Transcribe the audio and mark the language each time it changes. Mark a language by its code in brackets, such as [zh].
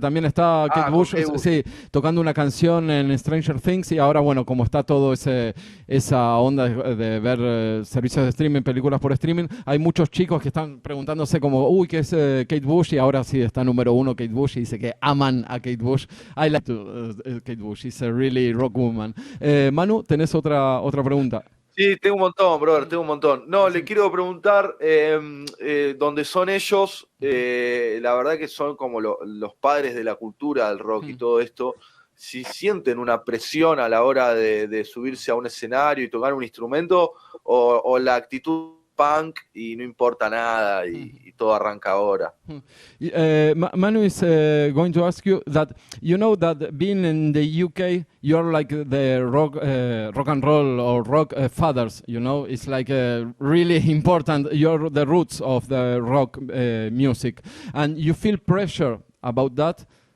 [es] También está Kate Bush, sí, tocando una canción en Stranger Things, y ahora, bueno, como está todo esa onda de ver servicios de streaming, películas por streaming, hay muchos chicos que están preguntándose como, uy, ¿qué es Kate Bush? Y ahora sí está número uno Kate Bush, y dice que aman a Kate Bush. [en] I like Kate Bush, she's a really rock woman. [es] Manu, ¿tenés otra pregunta? Sí, tengo un montón, brother, tengo un montón. No, le quiero preguntar, ¿dónde son ellos? La verdad que son como los padres de la cultura del rock y todo esto. Si sienten una presión a la hora de subirse a un escenario y tocar un instrumento, o la actitud punk y no importa nada y todo arranca ahora. [en] Manu is going to ask you that, you know that being in the UK, you're like the rock and roll or rock fathers, you know, it's like really important, you're the roots of the rock music, and you feel pressure about that.